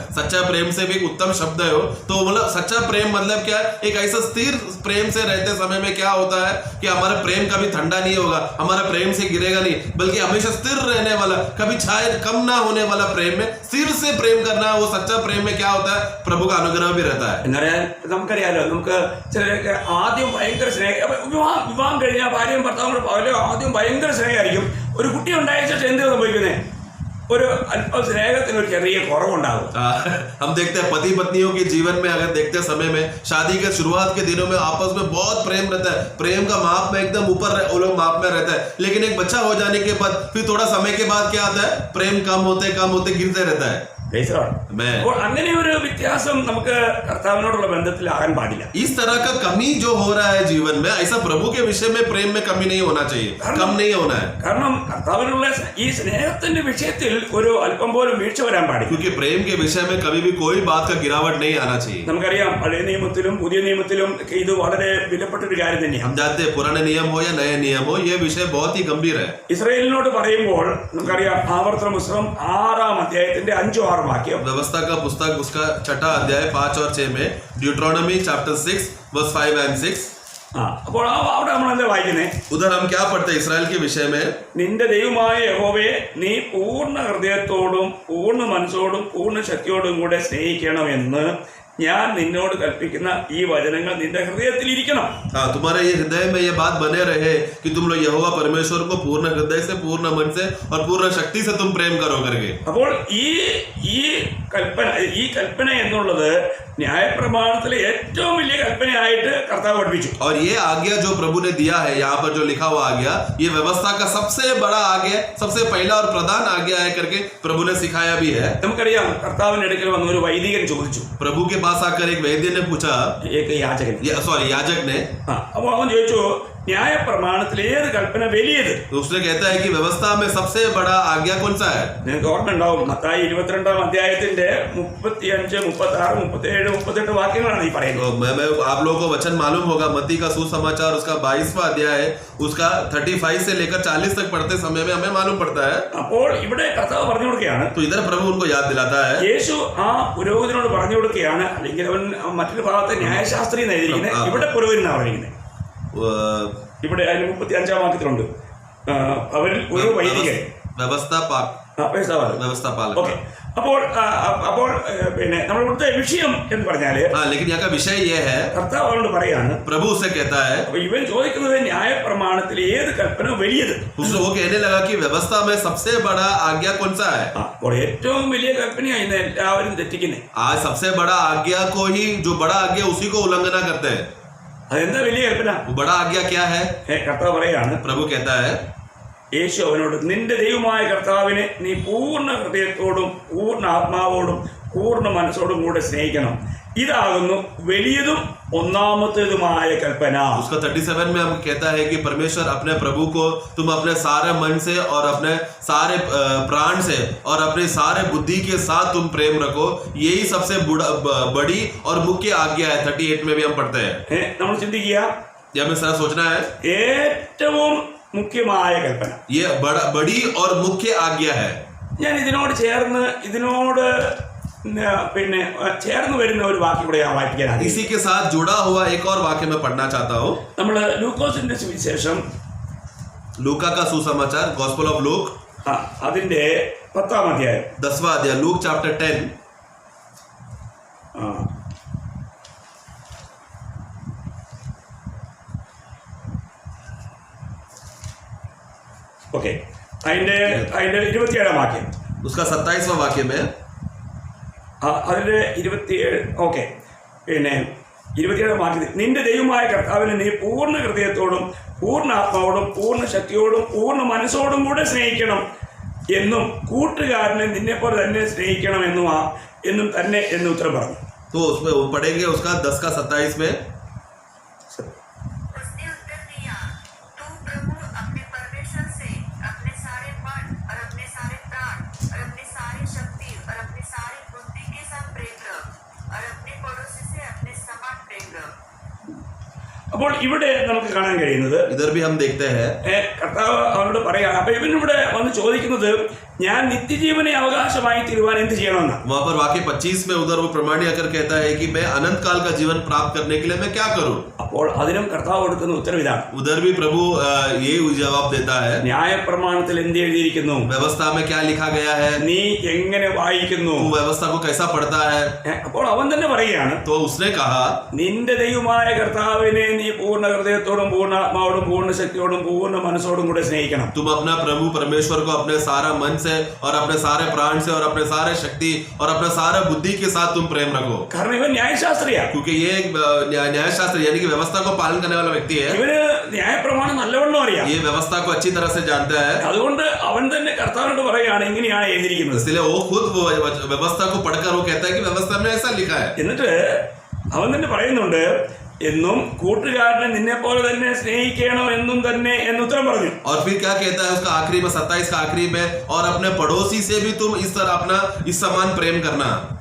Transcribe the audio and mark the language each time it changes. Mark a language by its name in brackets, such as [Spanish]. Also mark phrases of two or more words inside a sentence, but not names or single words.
[Hindi] सच्चा प्रेम से भी एक उत्तम शब्द है वो. तो मतलब सच्चा प्रेम मतलब क्या है, एक ऐसा स्थिर प्रेम से रहते समय में क्या होता है कि हमारा प्रेम कभी ठंडा नहीं होगा, हमारा प्रेम से गिरेगा नहीं, बल्कि हमेशा स्थिर रहने वाला, कभी छाया कम ना होने वाला प्रेम में स्थिर से प्रेम करना. वो सच्चा प्रेम में क्या होता है, प्रभु का अनुग्रह भी रहता है. [Malayalam] നമുക്കറിയാലോ, നമുക്ക് ചിലരൊക്കെ ആദ്യം ഭയങ്കര സ്നേഹം, വിവാഹം കഴിഞ്ഞാൽ ഭാര്യയും ഭർത്താവും കൂടെ ആദ്യം ഭയങ്കര സ്നേഹമായിരിക്കും. ഒരു കുട്ടി ഉണ്ടായ ശേഷം എന്ത് സംഭവിക്കുന്നത്? ഒരു അല്പം സ്നേഹത്തിന് ഒരു ചെറിയ കുറവുണ്ടാകും. [Hindi] हम देखते हैं पति पत्नियों के जीवन में, अगर देखते समय में शादी के शुरुआत के दिनों में आपस में बहुत प्रेम रहता है, प्रेम का माप में एकदम ऊपर वो लोग माप में रहता है, लेकिन एक बच्चा हो जाने के बाद फिर थोड़ा समय के बाद क्या आता है, प्रेम कम होते गिरते रहता है. [Malayalam] അപ്പോൾ അങ്ങനെ ഒരു വ്യത്യാസം നമുക്ക് കർത്താവിനോടുള്ള ബന്ധത്തിലാകാൻ പാടില്ല. [Hindi] इस तरह का कमी जो हो रहा है जीवन में, ऐसा प्रभु के विषय में प्रेम में कमी नहीं होना चाहिए, कम नहीं होना है. [Malayalam] കാരണം കർത്താവിനുള്ള ഈ സ്നേഹത്തിന്റെ വിഷയത്തിൽ ഒരു അല്പം പോലും വീഴ്ച വരാൻ പാടില്ല. [Hindi] क्योंकि प्रेम के विषय में कभी भी कोई बात का गिरावट नहीं आना चाहिए. [Malayalam] നമുക്കറിയാം പഴയ നിയമത്തിലും പുതിയ നിയമത്തിലും ഇത് വളരെ വിലപ്പെട്ട ഒരു കാര്യം തന്നെയാണ്. [Hindi] हम जानते हैं पुराने नियम हो या नए नियम हो, ये विषय बहुत ही गंभीर है. [Malayalam] ഇസ്രായേലിനോട് പറയുമ്പോൾ നമുക്കറിയാം ആവർത്തന പുസ്തകം 6-ാം അധ്യായത്തിന്റെ 5-6 വാക്യം. [Hindi] व्यवस्था का पुस्तक उसका 6वां अध्याय 5 और 6 में, [English] Deuteronomy chapter 6 verse 5 and 6. [Malayalam] അപ്പോൾ അവിടെ നമ്മൾ എന്താ വായിക്കുന്നത്? [Hindi] उधर हम क्या पढ़ते हैं इसराइल के विषय में? [Malayalam] നിന്റെ ദൈവമായ യഹോവയെ നീ പൂർണ്ണ ഹൃദയത്തോടും പൂർണ്ണ മനസ്സോടും പൂർണ്ണ ശക്തിയോടും കൂടെ സ്നേഹിക്കണമെന്ന് ഞാൻ നിന്നോട് കൽപ്പിക്കുന്ന ഈ വചനങ്ങൾ നിന്റെ ഹൃദയത്തിൽ ഇരിക്കണം. [Hindi] हाँ, तुम्हारे ये हृदय में ये बात बने रहे कि तुम लोग यहोवा परमेश्वर को पूर्ण हृदय से, पूर्ण मन से और पूर्ण शक्ति से तुम प्रेम करो करके. [Malayalam] അപ്പോൾ ഈ കൽപ്പന എന്നുള്ളത് ന്യായപ്രമാണത്തിലെ ഏറ്റവും വലിയ കൽപ്പനയായിട്ട് കർത്താവ് പഠിപ്പിച്ചു. [Hindi] और ये आज्ञा जो प्रभु ने दिया है, यहाँ पर जो लिखा हुआ आज्ञा, ये व्यवस्था का सबसे बड़ा आज्ञा, सबसे पहला और प्रधान आज्ञा है करके प्रभु ने सिखाया भी है. [Malayalam] നമുക്കറിയാം കർത്താവിന്റെ അടുക്കൽ വന്ന ഒരു വൈദികൻ ചോദിച്ചു. [Hindi] प्रभु के पास आकर एक वैद्य ने पूछा, याजक ने, [Malayalam] അപ്പോൾ അവൻ ചോദിച്ചു ന്യായപ്രമാണത്തിൽ ഏത് കൽപ്പന വലിയത്? [Hindi] उसने कहता है कि व्यवस्था में सबसे बड़ा आज्ञा कौन सा है? [Malayalam] നിങ്ങൾക്ക് ഓർമ്മയുണ്ടാവും മത്തായി 22-ാം അധ്യായത്തിന്റെ 35, 36, 37, 38 വാക്യങ്ങളാണ് ഈ പറയുന്നത്. [Hindi] मैं आप लोगों को वचन मालूम होगा, मत्ती का सुसमाचार उसका 22वां अध्याय है, उसका 35 से लेकर 40 तक पढ़ते समय में हमें मालूम पड़ता है. [Malayalam] അപ്പോൾ ഇവിടെ കർത്താവ് പറഞ്ഞു കൊടുക്കുകയാണ്, [Hindi] तो इधर प्रभु उनको याद दिलाता है. [Malayalam] യേശു ആ പുരോഹിതനോട് പറഞ്ഞു കൊടുക്കുകയാണ്, അല്ലെങ്കിൽ അവൻ മറ്റൊരു ഭാഗത്തെ ന്യായശാസ്ത്രി എഴുതിയിരിക്കുന്നത്, ഇവിടെ പുരോഹിതനാണ് പറഞ്ഞിരിക്കുന്നത്. ഇവിടെ അതിന് 35-ാം വാക്യത്തിലുണ്ട്, അവരിൽ ഒരു വൈദികൻ [Hindi] व्यवस्था पालक. [Malayalam] ഓക്കെ. അപ്പോൾ പിന്നെ നമ്മൾ ഇവിടുത്തെ വിഷയം എന്ന് പറഞ്ഞാല്, [Hindi] लेकिन यहाँ का विषय ये है, [Malayalam] കർത്താവ് അവനോട് പറയാണ്, [Hindi] प्रभु उससे कहता है, [Malayalam] അപ്പൊ ഇവൻ ചോദിക്കുന്നത് ന്യായപ്രമാണത്തിൽ ഏത് കൽപ്പന വലിയത്? [Hindi] उसको वो कहने लगा कि व्यवस्था में सबसे बड़ा आज्ञा कौन सा है? [Malayalam] അപ്പോൾ ഏറ്റവും വലിയ കൽപ്പനയായി ഇന്ന് എല്ലാവരും തെറ്റിക്കുന്നത്. [Hindi] आज सबसे बड़ा आज्ञा को ही, जो बड़ा आज्ञा उसी को उल्लंघना करते हैं. [Malayalam] അതെന്താ വലിയ കൽപ്പന? [Hindi] वो बड़ा आज्ञा क्या है? [Malayalam] കർത്താവ് പറയാണ്, [Hindi] प्रभु कहता है, [Malayalam] യേശു അവനോട് നിന്റെ ദൈവമായ കർത്താവിനെ നീ പൂർണ്ണ ഹൃദയത്തോടും പൂർണ്ണ ആത്മാവോടും പൂർണ്ണ മനസ്സോടും കൂടെ സ്നേഹിക്കണം. ഇതാകുന്നു വലിയതും ഒന്നാമത്തേതുമായ കൽപ്പന. [Hindi] उसका 37 में हम कहता है कि परमेश्वर अपने प्रभु को तुम अपने सारे मन से और अपने सारे प्राण से और अपने सारे बुद्धि के साथ तुम प्रेम रखो, यही सबसे बड़ी और मुख्य आज्ञा है. 38 में भी हम पढ़ते हैं. [Malayalam] നമ്മൾ ചിന്തിക്കുക, [Hindi] यह हमें सारा सोचना है, [Malayalam] ഏറ്റവും മുഖ്യമായ കൽപ്പന, [Hindi] ये बड़ी और मुख्य आज्ञा है. [Malayalam] ഞാൻ ഇതിനോട് പിന്നെ ചേർന്ന് വരുന്ന ഒരു വാക്യം കൂടെ ഞാൻ വായിക്കാൻ ആഗ്രഹിക്കുന്നു. [Hindi] इसी के साथ जुड़ा हुआ एक और वाक्य मैं पढ़ना चाहता हूँ. [Malayalam] നമ്മൾ ലൂക്കോസിന്റെ സുവിശേഷം, [Hindi] लूका का सुसमाचार, गॉस्पेल ऑफ लूक, [Malayalam] അതിന്റെ 10-ാം അധ്യായം, [Hindi] 10वां अध्याय, [English] Luke chapter 10. [Malayalam] ഓക്കെ. അതിന്റെ 27-ാം വാക്യം, [Hindi] उसका 27वां वाक्य में, [Malayalam] അതിന്റെ 27, ഓക്കെ. പിന്നെ 27-ാം വാക്യത്തിൽ നിന്റെ ദൈവമായ കർത്താവിനെ നീ പൂർണ്ണ ഹൃദയത്തോടും പൂർണ്ണ ആത്മാവോടും പൂർണ്ണ ശക്തിയോടും പൂർണ്ണ മനസ്സോടും കൂടെ സ്നേഹിക്കണം എന്നും കൂട്ടുകാരനെ നിന്നെപ്പോലെ തന്നെ സ്നേഹിക്കണം എന്നും തന്നെ എന്ന് ഉത്തരം പറഞ്ഞു. [Hindi] तो उसमें पढ़ेंगे उसका 10 का 27 में. उसने उत्तर दिया, तू प्रभु अपने परमेश्वर से अपने सारे मन और अपने सारे प्राण और अपने सारी शक्ति और अपने सारी बुद्धि के साथ प्रेम रख और अपने पड़ोसी से अपने समान प्रेम रख. [Malayalam] അപ്പോൾ ഇവിടെ നമുക്ക് കാണാൻ കഴിയുന്നത്, [Hindi] इधर भी हम देखते हैं, [Malayalam] കർത്താവ് അവനോട് പറയുകയാണ്. അപ്പൊ ഇവനിവിടെ വന്ന് ചോദിക്കുന്നത്, ഞാൻ നിത്യജീവനെ അവകാശമായി തീരുവാൻ എന്ത് ചെയ്യണമെന്നാണ്. [Hindi] वहां पर वाक्य 25 में उधर वो प्रमाणी आकर कहता है कि मैं अनंत काल का जीवन प्राप्त करने के लिए मैं क्या करूं? [Malayalam] അപ്പോൾ അതിനും കർത്താവ് കൊടുക്കുന്ന ഉത്തരം ഇതാണ്. [Hindi] उधर भी प्रभु ये जवाब देता है, [Malayalam] ന്യായപ്രമാണത്തിൽ എന്ത് എഴുതിയിരിക്കുന്നു? [Hindi] व्यवस्था में क्या लिखा गया है? [Malayalam] നീ എങ്ങനെ വായിക്കുന്നു? [Hindi] तू व्यवस्था को कैसा पढ़ता है? [Malayalam] അപ്പോൾ അവൻ തന്നെ പറയുകയാണ്, [Hindi] तो उसने कहा, [Malayalam] നിന്റെ ദൈവമായ കർത്താവിനെ നീ പൂർണ്ണ ഹൃദയത്തോടും പൂർണ്ണ ആത്മാവോടും പൂർണ്ണ ശക്തിയോടും പൂർണ്ണ മനസ്സോടും കൂടെ സ്നേഹിക്കണം. [Hindi] तुम अपना प्रभु परमेश्वर को अपने सारा मन से, से और अपने सारे प्राण से और अपने सारे शक्ति और अपने सारे बुद्धि के साथ तुम प्रेम रखो। [Malayalam] കാരണം ഇവൻ ന്യായശാസ്ത്രിയാണ്. [Hindi] क्योंकि ये एक न्यायशास्त्र यानी कि व्यवस्था को पालन करने वाला व्यक्ति है। [Malayalam] ഇവന് ന്യായപ്രമാണം നല്ലവണ്ണം അറിയാം. [Hindi] ये व्यवस्था को अच्छी तरह से जानता है, [Malayalam] അതുകൊണ്ട് അവൻ തന്നെ കർത്താവിനോട് പറയുകയാണ് ഇങ്ങനെയാണ് എഴുതിയിരിക്കുന്നത്. [Hindi] इसलिए वो खुद वो व्यवस्था को पढ़कर वो कहता है कि व्यवस्था में ऐसा लिखा है। [Malayalam] എന്നിട്ട് അവൻ തന്നെ പറയുന്നുണ്ട് എന്നും കൂട്ടുകാരനെ നിന്നെ പോലെ തന്നെ സ്നേഹിക്കണം എന്നും തന്നെ എന്ന് ഉത്തരം പറഞ്ഞു. [Hindi] और फिर क्या कहता है उसका आखिरी में 27 का आखिरी में, और अपने पड़ोसी से भी तुम इस तरह अपना इस समान प्रेम करना।